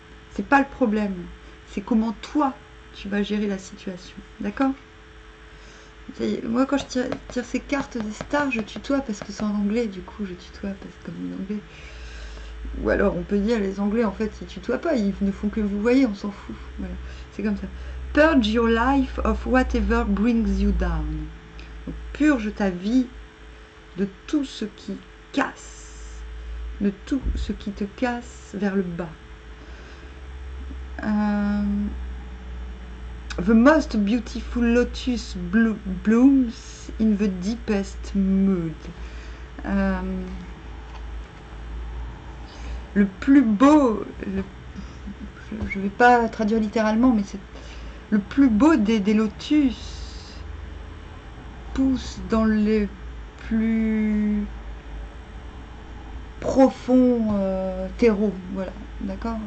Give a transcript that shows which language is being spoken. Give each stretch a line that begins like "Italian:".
French: C'est pas le problème, c'est comment toi tu vas gérer la situation, d'accord? Moi quand je tire ces cartes des stars, je tutoie parce que c'est en anglais, du coup je tutoie parce que comme les anglais. Ou alors on peut dire les anglais en fait ils tutoient pas, ils ne font que vous voyez, on s'en fout. Voilà, c'est comme ça.
English: Purge your life of whatever brings you down.
French: Donc, purge ta vie de tout ce qui casse, de tout ce qui te casse vers le bas.
English: The most beautiful lotus blooms in the deepest mood.
French: Le plus beau, je ne vais pas traduire littéralement, mais c'est le plus beau des lotus pousse dans les plus profonds terreaux. Voilà, d'accord?